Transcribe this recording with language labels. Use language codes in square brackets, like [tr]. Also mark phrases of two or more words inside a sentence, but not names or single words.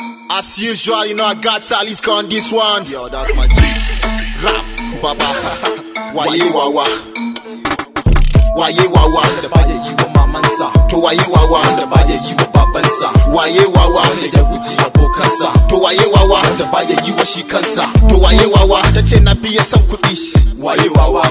[en] As usual, you know I got Sally's on this one. Yo, that's my G. Rap, [ha] Baba. Waye Wawa. Waye Wawa. Wanda baya yi wa mamansa. To waye Wawa. Wanda baya yi wa babansa. Waye Wawa. Wanda ya guji abokansa. To waye Wawa. Wanda baya yi wa shi kansa. To waye Wawa. Ta ce na fiye son kuɗi. Waye Wawa.